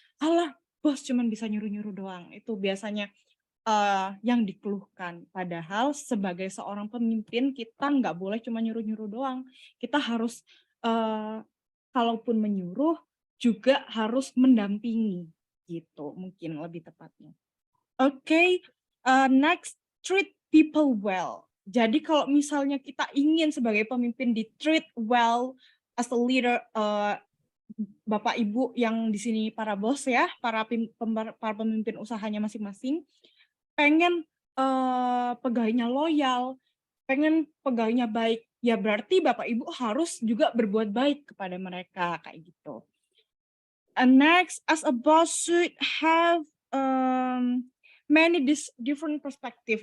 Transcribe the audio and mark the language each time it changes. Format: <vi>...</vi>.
<id>Alah, bos cuma bisa nyuruh-nyuruh doang. Itu biasanya yang dikeluhkan. Padahal sebagai seorang pemimpin kita nggak boleh cuma nyuruh-nyuruh doang. Kita harus kalaupun menyuruh juga harus mendampingi gitu, mungkin lebih tepatnya.</id> <en>Oke, next, treat people well.</en> <id>Jadi kalau misalnya kita ingin sebagai pemimpin di-treat well</id> <en>as a leader,</en> <id>Bapak Ibu yang di sini para bos ya, para pemimpin usahanya masing-masing, pengen pegawainya loyal, pengen pegawainya baik, ya berarti Bapak Ibu harus juga berbuat baik kepada mereka kayak gitu.</id> <en>And next, as a boss should have many different perspective.</en>